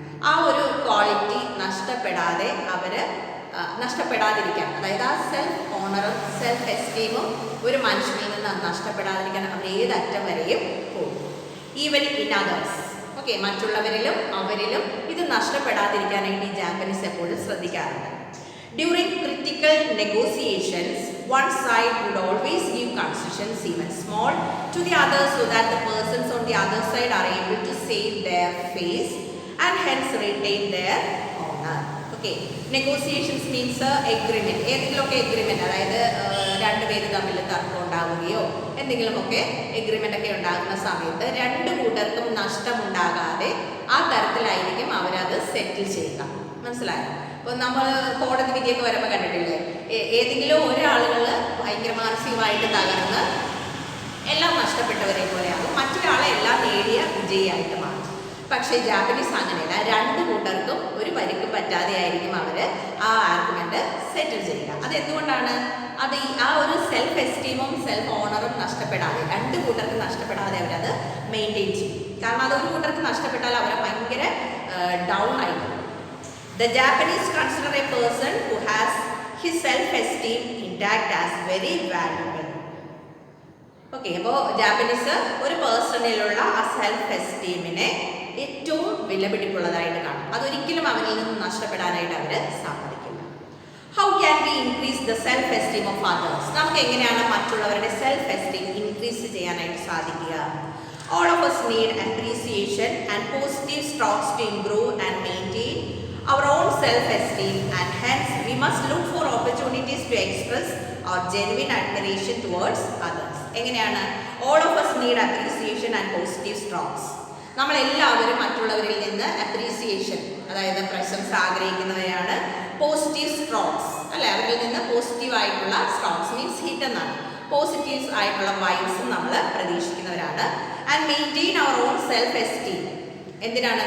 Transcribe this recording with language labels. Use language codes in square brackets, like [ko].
[ml] ആ ഒരു ക്വാളിറ്റി നഷ്ടപ്പെടാതിരിക്കാൻ, അതായത് ആ സെൽഫ് ഓണറും സെൽഫ് എസ്റ്റീമും ഒരു മനുഷ്യനിൽ നിന്ന് നഷ്ടപ്പെടാതിരിക്കാൻ അവർ ഏതറ്റം വരെയും പോകും. [en] even in others, [ml] ഓക്കെ, മറ്റുള്ളവരിലും അവരിലും ഇത് നഷ്ടപ്പെടാതിരിക്കാനായിട്ട് ഈ ജാപ്പനീസ് എപ്പോഴും ശ്രദ്ധിക്കാറുണ്ട്. [en] During critical negotiations one side would always give concessions even small to the other so that the persons on the other side are able to save their face and hence retain their honor. Okay. [ml] Negotiations means agreement, ഏതെങ്കിലുമൊക്കെ agreement, അതായത് രണ്ടുപേര് തമ്മിൽ തർക്കം ഉണ്ടാവുകയോ എന്തെങ്കിലുമൊക്കെ agreement ഒക്കെ ഉണ്ടാകുന്ന സമയത്ത് രണ്ട് കൂട്ടർക്കും നഷ്ടമുണ്ടാകാതെ ആ തരത്തിലായിരിക്കും അവരത് സെറ്റിൽ ചെയ്യുക. മനസ്സിലായോ? അപ്പോൾ നമ്മൾ കോടതി വിധിയൊക്കെ വരുമ്പോൾ കണ്ടിട്ടില്ലേ, ഏതെങ്കിലും ഒരാളുകൾ ഭയങ്കര മാനസികമായിട്ട് തകർന്ന് എല്ലാം നഷ്ടപ്പെട്ടവരെ പോലെയാകും, മറ്റൊരാളെ എല്ലാം നേടിയ വിജയിയായിട്ട് മാറും. പക്ഷേ ജാപ്പനീസ് അങ്ങനെയല്ല, രണ്ട് കൂട്ടർക്കും ഒരു പരിക്കും പറ്റാതെ ആയിരിക്കും അവർ ആ ആർഗ്യുമെന്റ് സെറ്റിൽ ചെയ്യുക. അതെന്തുകൊണ്ടാണ്? അത് ആ ഒരു സെൽഫ് എസ്റ്റീമും സെൽഫ് ഓണറും നഷ്ടപ്പെടാതെ, രണ്ട് കൂട്ടർക്ക് നഷ്ടപ്പെടാതെ അവരത് മെയിൻറ്റെയിൻ ചെയ്യും. കാരണം അതൊരു കൂട്ടർക്ക് നഷ്ടപ്പെട്ടാൽ അവരെ ഭയങ്കര ഡൗൺ ആയിട്ട്. [en] The Japanese consider a person who has his self-esteem intact as very valuable. Okay. [ml] അപ്പോൾ ജാപ്പനീസ് ഒരു പേഴ്സണിലുള്ള ആ സെൽഫ് എസ്റ്റീമിനെ ഏറ്റവും വിലപിടിപ്പുള്ളതായിട്ട് കാണും. അതൊരിക്കലും അവരിൽ നിന്ന് നഷ്ടപ്പെടാനായിട്ട് അവർ സമ്മതിക്കില്ല. [en] How can we increase the self esteem of others? [ml] നമുക്ക് എങ്ങനെയാണ് മറ്റുള്ളവരുടെ സെൽഫ് എസ്റ്റീം ഇൻക്രീസ് ചെയ്യാനായിട്ട് സാധിക്കുക? [en] All of us need appreciation and positive strokes to improve and maintain our own self-esteem, and hence we must look for opportunities to express our genuine admiration towards others. [ml] എങ്ങനെയാണ്? [en] All of us need appreciation and positive strokes. [ml] നമ്മളെല്ലാവരും മറ്റുള്ളവരിൽ നിന്ന് appreciation, അതായത് പ്രശംസ ആഗ്രഹിക്കുന്നവരാണ്. Positive strokes അല്ലെ, അവരിൽ നിന്ന് പോസിറ്റീവ് ആയിട്ടുള്ള സ്ട്രോക്സ് മീൻസ് ഹിറ്റ് എന്നാണ്. പോസിറ്റീവ് ആയിട്ടുള്ള വൈബ്സും നമ്മൾ പ്രതീക്ഷിക്കുന്നവരാണ്. [en] And maintain our own self esteem. [ml] എന്തിനാണ്?